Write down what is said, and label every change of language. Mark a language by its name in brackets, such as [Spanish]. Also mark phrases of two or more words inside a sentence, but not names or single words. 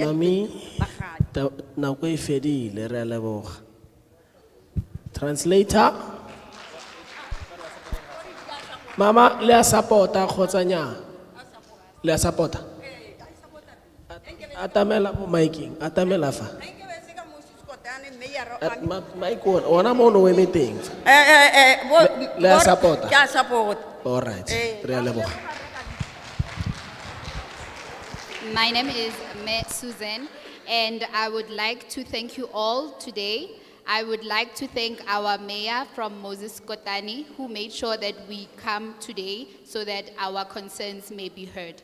[Tswana] mami nako e fedile re a leboga translator Mama, le a supporta kgotsa nnyaa? Le a supporta? Atamela mo mic-eng, atamela fa. Mic ona mo no eme teng. Le a supporta? Ke a support. [English] All right. [Tswana] Re a leboga. [English] My name is Me Susan, and I would like to thank you all today. I would like to thank our mayor from Moses Kotane, who made sure that we come today so that our concerns may be heard.